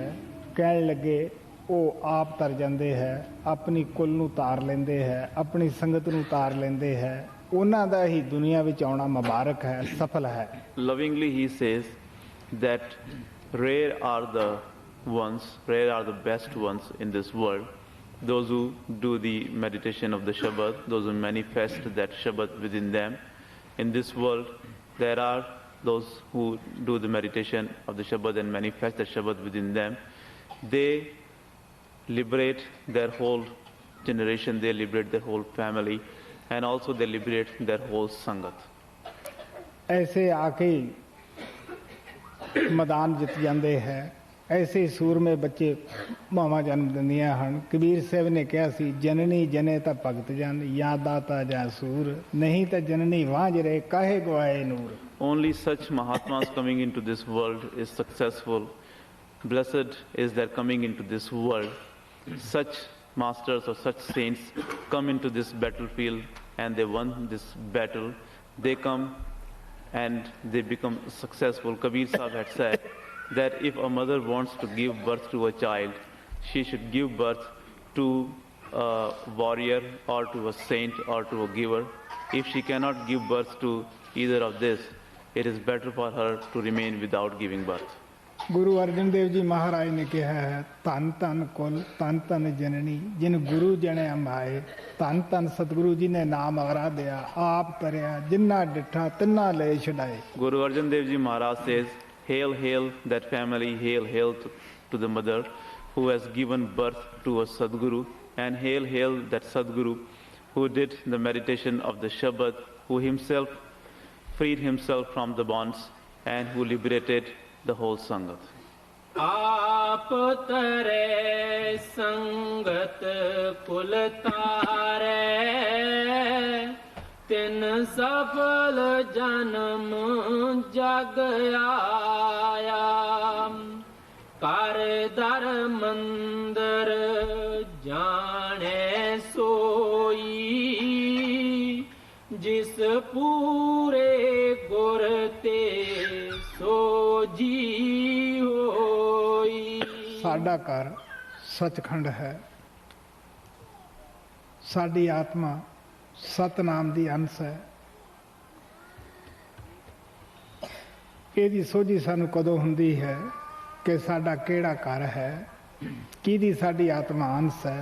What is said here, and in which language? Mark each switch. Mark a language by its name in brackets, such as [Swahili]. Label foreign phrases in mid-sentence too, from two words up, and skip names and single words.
[Punjabi] ਕਹਿਣ ਲੱਗੇ ਉਹ ਆਪ ਤਰ ਜਾਂਦੇ ਹੈ, ਆਪਣੀ ਕੁੱਲ ਨੂੰ ਤਾਰ ਲੈਂਦੇ ਹੈ, ਆਪਣੀ ਸੰਗਤ ਨੂੰ ਤਾਰ ਲੈਂਦੇ ਹੈ। ਉਹਨਾਂ ਦਾ ਹੀ ਦੁਨੀਆ ਵਿੱਚ ਆਉਣਾ ਮੁਬਾਰਕ ਹੈ, ਸਫਲ ਹੈ। [English] Lovingly he says that rare are the best ones in this world, those who do the meditation of the Shabd, those who manifest that Shabd within them. In this world there are those who do the meditation of the Shabd and manifest the Shabd within them. They liberate their whole generation, they liberate their whole family, and also they liberate their whole Sangat. [Punjabi] ਐਸੇ ਆਕੇ ਮੈਦਾਨ ਜਿਤ ਜਾਂਦੇ ਹੈ। ऐसे ਸੂਰਮੇ ਬੱਚੇ ਮਾਵਾਂ ਜਨਮ ਦਿੰਦੀਆਂ ਹਨ। ਕਬੀਰ ਸਾਹਿਬ ਨੇ ਕਿਹਾ ਸੀ ਜਨਨੀ ਜਨੇ ਤਾਂ ਭਗਤ ਜਨ ਜਾਂ ਦਾਤਾ ਜਾਂ ਸੂਰ ਨਹੀਂ ਤਾਂ ਜਨਨੀ ਵਾਂਝ ਰਹੇ ਕਾਹੇ ਗਵਾਏ ਨੂਰ। [English] Only such Mahatmas coming into this world is successful. Blessed is their coming into this world. Such masters or such saints come into this battlefield and they won this battle. They come and they become successful. Kabir Sahib had said that if a mother wants to give birth to a child, she should give birth to a warrior or to a saint or to a giver. If she cannot give birth to either of this, it is better for her to remain without giving birth. [Punjabi] ਗੁਰੂ ਅਰਜਨ ਦੇਵ ਜੀ ਮਹਾਰਾਜ ਨੇ ਕਿਹਾ ਹੈ ਧੰਨ ਧੰਨ ਕੁਲ ਧੰਨ ਧੰਨ ਜਨਨੀ ਜਿਨ ਗੁਰੂ ਜਣਿਆ ਮਾਏ ਧੰਨ ਧੰਨ ਸਤਿਗੁਰੂ ਜੀ ਨੇ ਨਾਮ ਆਰਾਧਿਆ ਆਪ ਤਰਿਆ ਜਿੰਨਾ ਡਿਠਾ ਤਿੰਨਾ ਲੈ ਛਡਾਏ। [English] Guru Arjan Dev Ji Maharaj says, hail, hail that family, hail, hail to the mother who has given birth to a Sadguru, and hail, hail that Sadguru who did the meditation of the Shabd, who himself freed himself from the bonds and who liberated the whole Sangat. [Punjabi] ਆਪ ਤਰੇ ਸੰਗਤ ਕੁਲ ਤਾਰੇ ਤਿਨ ਸਫਲ ਜਨਮ ਜਗ ਆਇਆ। ਕਰ ਦਰ ਮੰਦਰ ਜਾਣੈ ਸੋਈ ਜਿਸ ਪੂਰੇ ਗੁਰ ਤੇ ਸੋ ਜੀ ਹੋਈ। ਸਾਡਾ ਘਰ ਸੱਚਖੰਡ ਹੈ। ਸਾਡੀ ਆਤਮਾ ਸਤਨਾਮ ਦੀ ਅੰਸ਼ ਹੈ। ਇਹਦੀ ਸੋਝੀ ਸਾਨੂੰ ਕਦੋਂ ਹੁੰਦੀ ਹੈ ਕਿ ਸਾਡਾ ਕਿਹੜਾ ਘਰ ਹੈ, ਕਿਹਦੀ ਸਾਡੀ ਆਤਮਾ ਅੰਸ਼ ਹੈ।